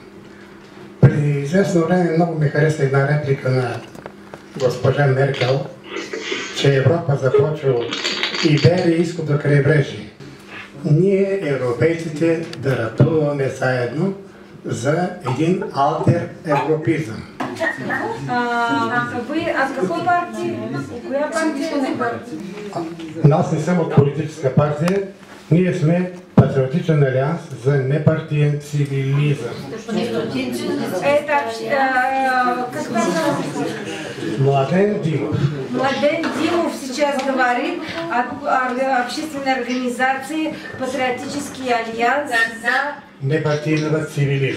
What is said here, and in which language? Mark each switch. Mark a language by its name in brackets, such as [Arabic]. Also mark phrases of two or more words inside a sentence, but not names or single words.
[Bulgarian] Преди известно време много ми хареса една реплика на госпожа Меркел, че Европа започва от Иберия и изход до крайбрежие. ние, европейците, да ратуваме заедно за един алтер европизъм. [Russian] Вы от какой партии? [Bulgarian] Коя партия? Аз не съм от политическа партия, ние сме Патриотичен алианс за непартиен цивилизъм. [Russian] Это как называется? Младен Димов. Младен Димов сейчас говорит о общественной организации «Патриотический альянс за непартийного цивилизма.